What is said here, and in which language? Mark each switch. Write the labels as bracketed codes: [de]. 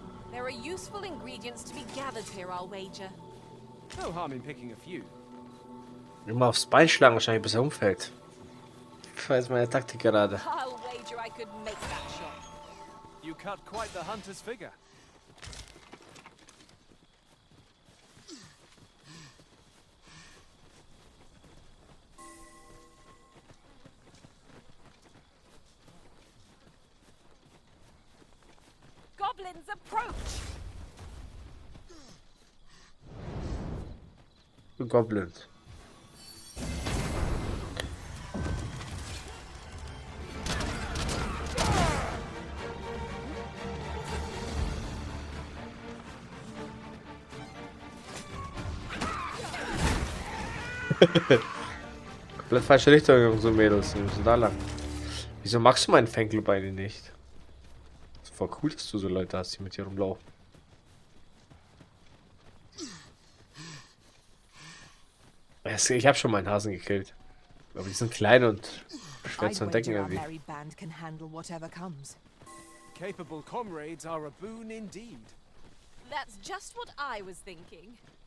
[en] There are useful ingredients to be gathered here, I'll wager. No harm in picking a few. [de] Immer aufs Bein schlagen, wahrscheinlich bis er umfällt. Das war jetzt meine Taktik gerade. [en] I'll wager I could make that shot. You cut quite the hunter's figure. Goblins approach! Goblins. [de] Komplett falsche Richtung, so Mädels. Wir müssen da lang. Wieso magst du meinen Fanclub eigentlich nicht? Das ist voll cool, dass du so Leute hast, die mit dir rumlaufen. Ich habe schon meinen Hasen gekillt. Aber die sind klein und schwer zu entdecken irgendwie. [en] merry band can handle whatever comes. Capable comrades are a boon indeed. That's just what I was thinking.